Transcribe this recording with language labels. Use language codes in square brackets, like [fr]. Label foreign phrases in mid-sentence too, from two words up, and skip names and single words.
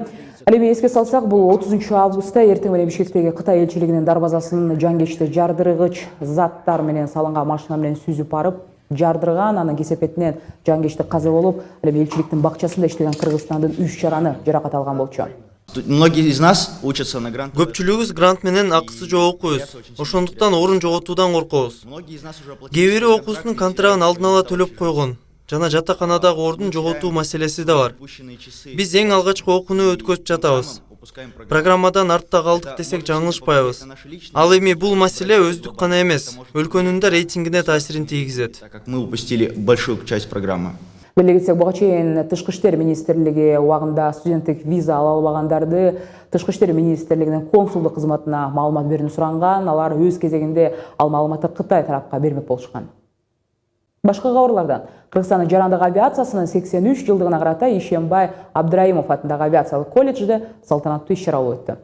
[ky] Ал эми эске салсак, бул 30 августта эртең менен Бишкектеги Кытай элчилигинин дарбазасын жангечти жардыргыч заттар менен салынган машина менен сүзүп барып жардырган, анын кесепетинен жангечти каза болуп, ал эми элчиликтин бакчасында иштеген Кыргызстандын 3 жараны жаракат алган болчу. [ru] Многие из нас учатся на грант. [ky] Көпчүлүгүбүз грант менен акысы жок окуйбуз. Ошондуктан орун жоготуудан коркобуз. Кээ бири окуусунун контрагын алдын ала төлөп койгон. Жана жатаканадагы ордун жоготуу маселеси да бар. Биз эң алгачкы окууну өткөзүп жатабыз. Программадан артта калдык десек жаңылышпайбыз. Ал эми бул маселе өздүк гана эмес, өлкөнүн да рейтингине таасирин тийгизет. [ru] Мы упустили большую часть программы. [ky] Беле кетсек, буга чейин Тышкы иштер министрлиги убагында студенттик виза ала албагандарды Тышкы иштер министрлигинин консулдук кызматына маалымат берүүнү суранган. Алар өз кезегинде ал маалыматты Кытай тарапка бермек болушкан. Башка кабарлардан Кыргызстандын жарандык авиациясынын 83 жылдыгына карата Ишембай Абдраимов атындагы авиациялык колледжде салтанаттуу иш-чара болуп өттү.